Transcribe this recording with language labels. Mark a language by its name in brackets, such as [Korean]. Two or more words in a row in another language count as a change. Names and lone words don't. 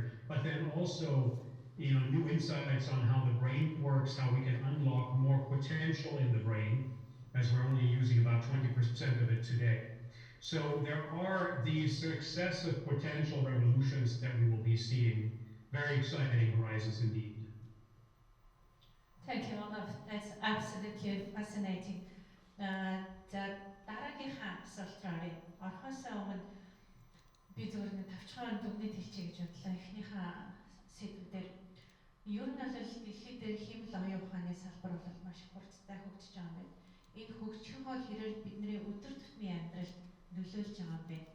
[English] But then also, new insights on how the brain works, how we can unlock more potential in the brain, as we're only using about 20% of it today. So there are these successive potential revolutions that we will be seeing. Very exciting horizons indeed. Thank you, Olaf. That's absolutely fascinating. [Mongolian] За дараагийнхаа асуулт руу оръё. Орохоос өмнө би зөвхөн нэг тавчхан дүгнэлт хэлчихье гэж бодлоо. Эхнийхээ сэдвүүдээр ер нь бол дэлхийд дээр хиймэл оюун ухааны салбар бол маш их хурдтай хөгжиж байгаа юм байна. Энэ хөгжих хол хэрээр бидний өдөр тутмын амьдралд нөлөөлж байгаа юм байна.